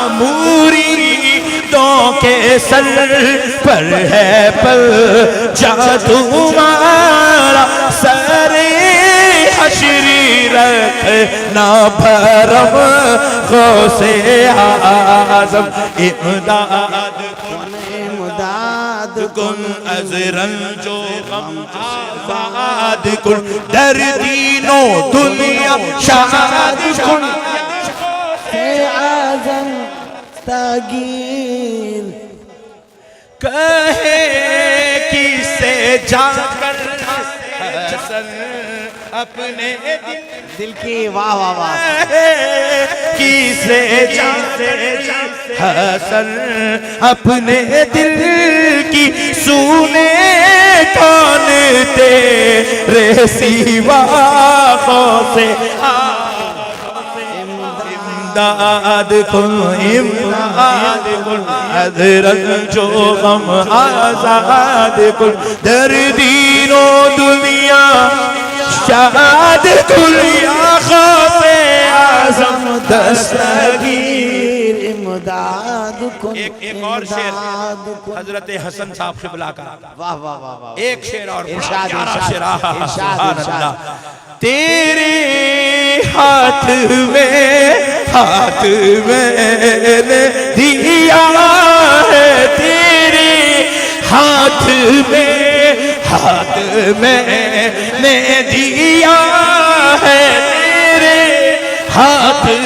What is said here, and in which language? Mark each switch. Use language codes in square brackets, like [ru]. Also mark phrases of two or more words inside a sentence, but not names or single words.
[hi] मुरीदों के सर पर है पल जा तुम्हारा, सरे हश्री रखना भरम गौसे आज़म [fa] امداد کن از رنج و غم آزاد کن، در دین و دنیا شاد کن, اعظم دستگیر. [hi] कहे किसे जाकर हसन अपने दिल की, वाह वाह वाह। किसे हसन अपने दिल की, सुने कौन तेरे सिवा से [fa] امداد کن از رنج و غم آزاد کن، در دین و دنیا شاد کن, یا غوث اعظم دستگیر [hi] इमदाद एक और शेर हजरत हसन साहब क़िबला का। वाह वाह वाह वाह। एक शेर और इरशाद, प्यारा इरशाद, शेर। आहा, इरशाद, सुभान इरशाद। अल्लाह। तेरे हाथ मैंने दिया है, तेरे हाथ मैंने दिया है, तेरे हाथ